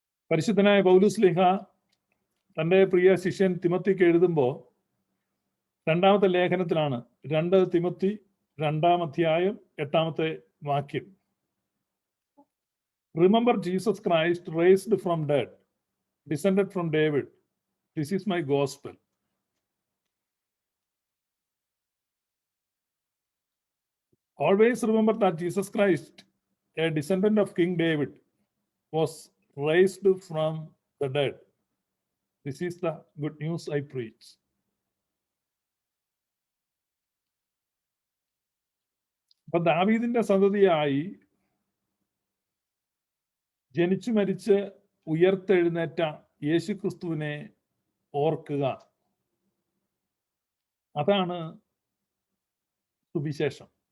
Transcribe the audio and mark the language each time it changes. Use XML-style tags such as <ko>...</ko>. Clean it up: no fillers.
<ml>പരിശുദ്ധനായ പൗലോസ് തൻ്റെ പ്രിയ ശിഷ്യൻ തിമോത്തിക്ക് എഴുതുമ്പോൾ 2-ാമത്തെ ലേഖനത്തിലാണ് 2 തിമോത്തി 2-ാം അധ്യായം 8-ാമത്തെ വാക്യം.</ml> <en>Remember Jesus Christ raised from dead, descended from David, this is my gospel. Always remember that Jesus Christ, a descendant of King David, was raised from the dead. This is the good news I preach.</en> <ml>അപ്പൊ ദാവീദിന്റെ സന്തതിയായി ജനിച്ചു മരിച്ച് ഉയർത്തെഴുന്നേറ്റ യേശു ക്രിസ്തുവിനെ ഓർക്കുക. അതാണ് സുവിശേഷം.</ml>